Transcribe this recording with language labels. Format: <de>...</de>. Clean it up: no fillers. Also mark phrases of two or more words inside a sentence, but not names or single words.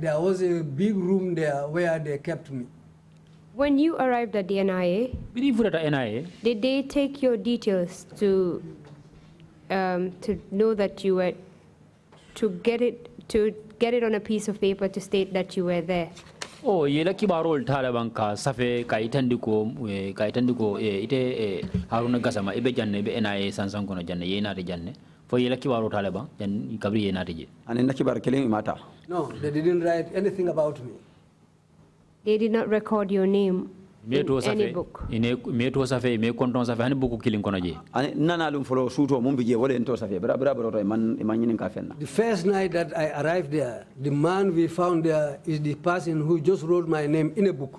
<en>There was a big room there where they kept me. When you arrived at the NIA, did they take your details to know that you were, to get it on a piece of paper to state that you were there?</en> <man>Oh, yela kibarol Taliban ka safe ka itandiko ite haruna gasama ibe janne be NIA sansan kono janne yena de janne fo yela kibaro Taliban jan kabri yena de je anena kibar kelin mata.</man> <en>No, they didn't write anything about me. They did not record your name in any book. The first night that I arrived there, the man we found there is the person who just wrote my name in a book.</en>